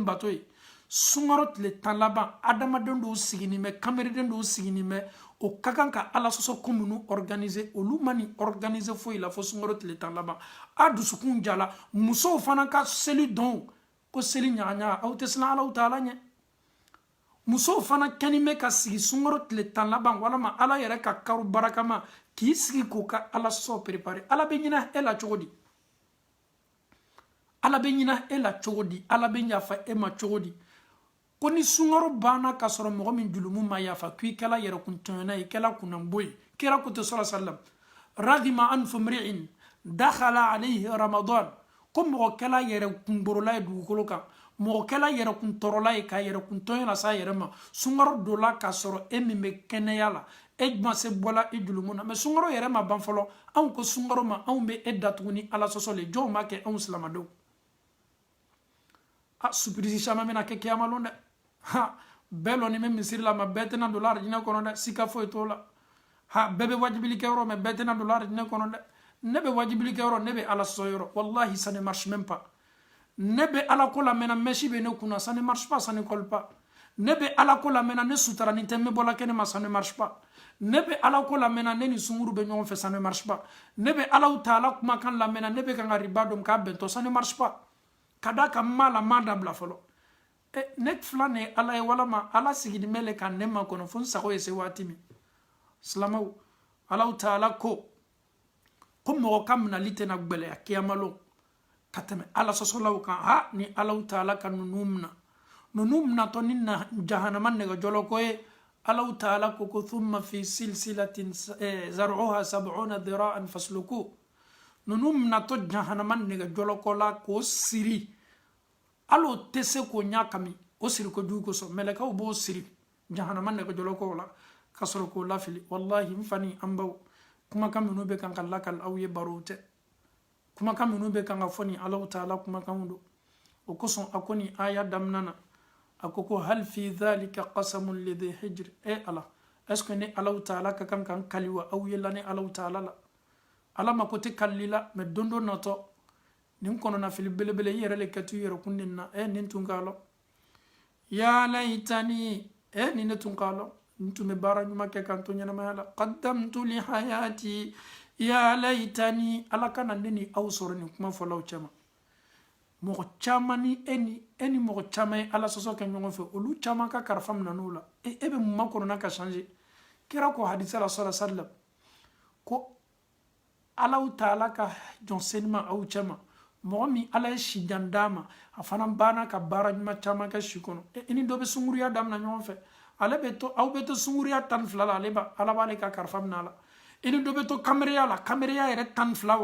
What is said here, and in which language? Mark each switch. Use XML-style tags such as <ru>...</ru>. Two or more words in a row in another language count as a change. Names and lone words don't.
<bm>bato ye sunkaro tile 10 laban adamaden dɔw siginin bɛ kameriden dɔw siginin bɛ o ka kan ka ala sɔsɔ ko minnu organiser olu ma nin organiser foyi la fo sunkaro tile 10 laban a dusukun jala musow fana ka seli dɔn ko seli ɲagaɲaga aw tɛ siran alaw taala ɲɛ musow fana kɛnin bɛ ka sigi sunkaro tile 10 laban walama ala yɛrɛ ka karo barakama k'i sigi k'o ka ala sɔ préparer ala bɛ ɲinɛ e la cogo di ala bɛ ɲinɛ e la cogo di ala bɛ yafa e ma cogo di ko ni sunkaro banna ka sɔrɔ mɔgɔ min julumu ma yafa k'i kɛla yɛrɛkuntɔɲɔna ye i kɛla kunnanbo ye kira ko ten</bm> <ar>سلم رغم أنف امرئ دخل عليه رمضان</ar> <bm>ko mɔgɔ kɛla yɛrɛkunborola ye dugukolo kan mɔgɔ kɛla yɛrɛkuntɔrɔla ye ka yɛrɛkuntɔɲɔ lase a yɛrɛ ma sunkaro dola ka sɔrɔ e min bɛ kɛnɛya la e ma se bɔla i julumu na mɛ sunkaro yɛrɛ ma ban fɔlɔ anw ko sunkaro ma anw bɛ e datugu ni ala sɔsɔ le jɔnw b'a kɛ anw silamadenw surprise caman bɛna kɛ kiyama lon dɛ bɛɛ lɔ ni bɛ misiri la ma bɛɛ tɛna don alijinɛ kɔnɔ dɛ sika foyi t'o la bɛɛ bɛ wajibili kɛ yɔrɔ mɛ bɛɛ tɛna don alijinɛ kɔnɔ dɛ ne bɛ wajibili kɛ yɔrɔ ne bɛ ala sɔsɔ yɔrɔ wallahi</bm> <fr>ça ne marche même pas</fr> <bm>ne bɛ ala ko lamɛnna mɛsi bɛ ne kunna</bm> <fr>ça ne marche pas ça ne colle pas</fr> <bm>ne bɛ ala ko lamɛnna ne sutara ni tɛ n bɛ bɔla kɛnɛ ma</bm> <fr>ça ne marche pas</fr> <bm>ne bɛ ala ko lamɛnna ne ni sunkuru bɛ ɲɔgɔn fɛ</bm> <fr>ça ne marche pas</fr> <bm>ne bɛ alaw taala kumakan lamɛnna ne bɛ kan ka riba dɔn k'a bɛntɔ</bm> <fr>ça ne marche pas</fr> <bm>ka da ka ma la ma dabila fɔlɔ ne fila ne ala ye walama ala siginin bɛ le ka ne ma kɔnɔ fo n sago ye se waati min silamaw alaw taala ko mɔgɔ ka minali tɛna gbɛlɛya kiyamalo ka tɛmɛ ala sɔsɔlaw kan ni alaw taala ka ninnu minatɔ ni na jahanama nɛgɛjɔlɔ ko ye alaw taala ko</bm> <ar>ثم في سلسلة ذرعها ٧٠ ذراعا فاسلكوه</ar> <bm>ninnu minatɔ jahanama nɛgɛjɔlɔ ko la k'o siri alo tɛ se k'o ɲa kami o siri ko jugu kosɔn mɛlɛkaw b'o siri jahanama nɛgɛjɔlɔ ko la ka sɔrɔ k'o lafili wallahi n fani an baw kuma kan minnu bɛ kan ka lakali aw ye baro tɛ kuma kan minnu bɛ kan ka fɔ ni Alahu Taala kuma kan do o kosɔn a ko ni aya daminɛ na a ko</bm> <ar>هل في ذلك قسم لذي حجر</ar> <bm>ala</bm> <fr>est-ce que</fr> <bm>ni Alahu Taala ka kan kan kali wa aw ye la ni Alahu Taala la ala ma ko tɛ kalili la mais don dɔ natɔ nin kɔnɔna fili belebele i yɛrɛ le kɛ tu yɛrɛ kun nin na nin tun k'a lɔ</bm> <ar>يا ليتني</ar> <bm>nin ne tun k'a lɔ n tun bɛ baara ɲuman kɛ kan to ɲɛnamaya la</bm> <ar>قدمت لحياتي يا ليتني</ar> <bm>ala kana ne ni aw sɔrɔ nin kuma fɔlaw cɛma mɔgɔ caman ni e ni mɔgɔ caman ye ala sɔsɔ kɛ ɲɔgɔn fɛ olu caman ka karifa minɛn'o la e bɛ mun makɔnɔna ka changer kira ko hadisa la</bm> <ar>صلى الله عليه وسلم</ar> <bm>ko Alahu Taala ka jɔnsenima aw cɛma mɔgɔ min ala ye sijan d'a ma a fana banna ka baara ɲuman caman kɛ si kɔnɔ i ni dɔ bɛ sunkuruya daminɛ ɲɔgɔn fɛ aw bɛ to sunkuruya 12 la ala b'ale ka karifa minɛ a la i ni dɔ bɛ to kameriya la kameriya yɛrɛ 12</bm>